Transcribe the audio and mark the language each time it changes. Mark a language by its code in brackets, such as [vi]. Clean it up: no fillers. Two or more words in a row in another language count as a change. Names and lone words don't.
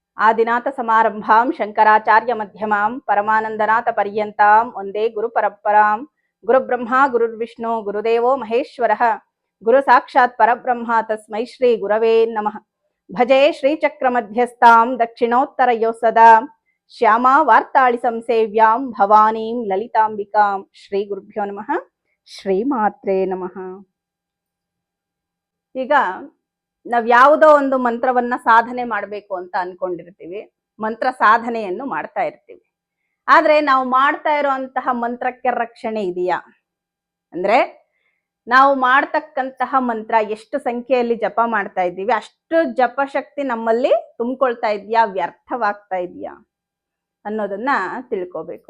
[sa] ಆದಿನಾಥ ಸಮಾರಂಭಾಂ ಶಂಕರಾಚಾರ್ಯ ಮಧ್ಯಮಾಂ ಪರಮಾನಂದನಾಥ ಪರ್ಯಂತಾಂ ಒಂದೇ ಗುರು ಪರಂಪರಾಂ ಗುರುಬ್ರಹ್ಮ ಗುರುರ್ವಿಷ್ಣು ಗುರುದೇವೋ ಮಹೇಶ್ವರಃ ಗುರು ಸಾಕ್ಷಾತ್ ಪರಬ್ರಹ್ಮ ತಸ್ಮೈ ಶ್ರೀ ಗುರವೇ ನಮಃ. ಭಜೆ ಶ್ರೀಚಕ್ರ ಮಧ್ಯಸ್ಥಾಂ ದಕ್ಷಿಣೋತ್ತರಯೋ ಸದಾ ಶ್ಯಾಮಾ ವಾರ್ತಾಳಿ ಸಂಸೇವ್ಯಾಂ ಭವಾನೀಂ ಲಲಿತಾಂಬಿಕಾಂ. ಶ್ರೀ ಗುರುಭ್ಯೋ ನಮಃ. ಶ್ರೀ ಮಾತ್ರೇ ನಮಃ. [kn] ಈಗ ನಾವ್ ಯಾವುದೋ ಒಂದು ಮಂತ್ರವನ್ನ ಸಾಧನೆ ಮಾಡಬೇಕು ಅಂತ ಅನ್ಕೊಂಡಿರ್ತೀವಿ, ಮಂತ್ರ ಸಾಧನೆಯನ್ನು ಮಾಡ್ತಾ ಇರ್ತೀವಿ. ಆದ್ರೆ ನಾವು ಮಾಡ್ತಾ ಇರುವಂತಹ ಮಂತ್ರಕ್ಕೆ ರಕ್ಷಣೆ ಇದೆಯಾ ಅಂದ್ರೆ, ನಾವು ಮಾಡ್ತಕ್ಕಂತಹ ಮಂತ್ರ ಎಷ್ಟು ಸಂಖ್ಯೆಯಲ್ಲಿ ಜಪ ಮಾಡ್ತಾ ಇದ್ದೀವಿ, ಅಷ್ಟು ಜಪಶಕ್ತಿ ನಮ್ಮಲ್ಲಿ ತುಂಬಿಕೊಳ್ತಾ ಇದೆಯಾ, ವ್ಯರ್ಥವಾಗ್ತಾ ಇದೆಯಾ ಅನ್ನೋದನ್ನ ತಿಳ್ಕೋಬೇಕು.